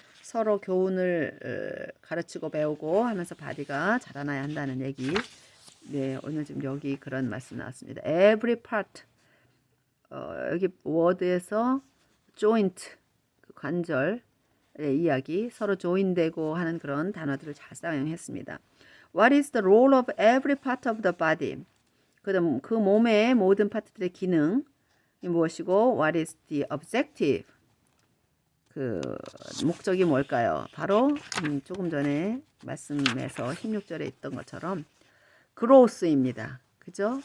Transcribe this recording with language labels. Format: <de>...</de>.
<ko>서로 교훈을 가르치고 배우고 하면서 바디가 자라나야 한다는 얘기. 네, 오늘 좀 여기 그런 말씀 나왔습니다.</ko> <en>Every part.</en> <ko>여기 워드에서 joint, 관절의 이야기, 서로 조인되고 하는 그런 단어들을 잘 사용했습니다.</ko> <en>What is the role of every part of the body?</en> <ko>그다음 그 몸의 모든 파트들의 기능이 무엇이고,</ko> <en>what is the objective?</en> <ko>그 목적이 뭘까요? 바로 조금 전에 말씀에서 16절에 있던 것처럼 growth입니다. 그죠?</ko>